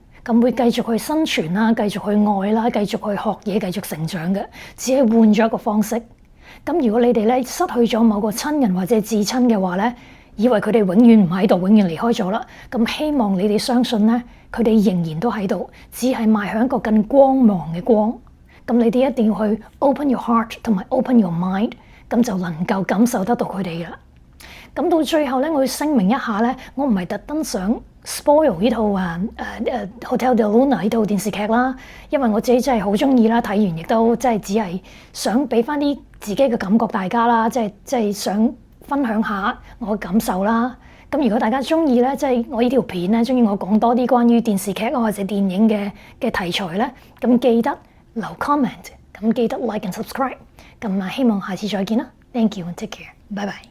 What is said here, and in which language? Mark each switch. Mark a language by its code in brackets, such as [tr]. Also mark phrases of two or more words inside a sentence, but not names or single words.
[yue] 咁會繼續去生存啦，繼續去愛啦，繼續去學嘢，繼續成長嘅，只係換咗一個方式。咁如果你哋咧失去咗某個親人或者至親嘅話咧，以為佢哋永遠唔喺度，永遠離開咗啦。咁希望你哋相信咧，佢哋仍然都喺度，只係邁向一個更光芒嘅光。咁你哋一定要去 [en] open your heart [yue] 同埋 [en] open your mind， [yue] 咁就能夠感受得到佢哋啦。咁到最後咧，我要聲明一下咧，我唔係特登想 spoil 呢套Hotel Del Luna 呢套電視劇啦，因為我自己真係好中意啦，睇完亦都真係只係想俾翻啲自己嘅感覺大家啦，即係想分享下我嘅感受啦。咁如果大家中意咧，即係我呢條片咧，中意我講多啲關於電視劇或者電影嘅題材咧，咁記得留 comment，咁記得 [en] like and subscribe。 [yue] 咁希望下次再見啦。 [en] Thank you and take care。 [yue] 拜拜。